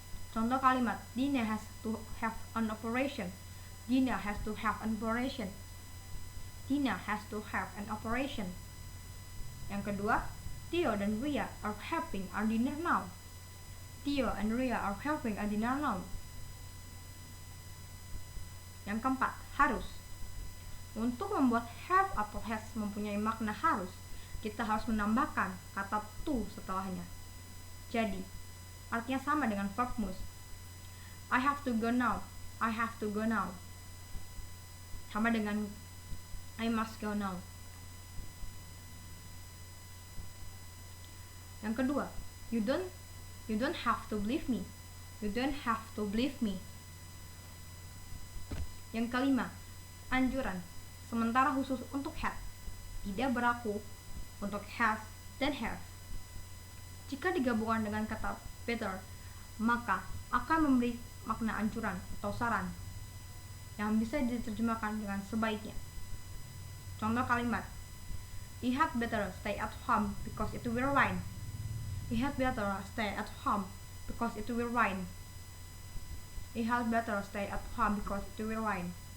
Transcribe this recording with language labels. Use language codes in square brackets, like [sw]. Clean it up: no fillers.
[id] Contoh kalimat, [en] Dina has to have an operation. Dina has to have an operation. Dina has to have an operation. [id] Yang kedua, [en] Theo dan Ria are having a dinner now. Theo and Ria are having a dinner now. [id] Yang keempat, harus. Untuk membuat have atau has mempunyai makna harus, kita harus menambahkan kata to setelahnya. Jadi, artinya sama dengan [en] verb must. I have to go now. I have to go now. [id] Sama dengan [en] I must go now. [id] Yang kedua, [en] you don't have to believe me. You don't have to believe me. [id] Yang kelima, anjuran. Sementara khusus untuk had, tidak berlaku untuk has dan have. Jika digabungkan dengan kata better, maka akan memberi makna anjuran atau saran yang bisa diterjemahkan dengan sebaiknya. Contoh kalimat, [en] he had better stay at home because it will rain. He had better stay at home because it will rain. He had better stay at home because it will rain.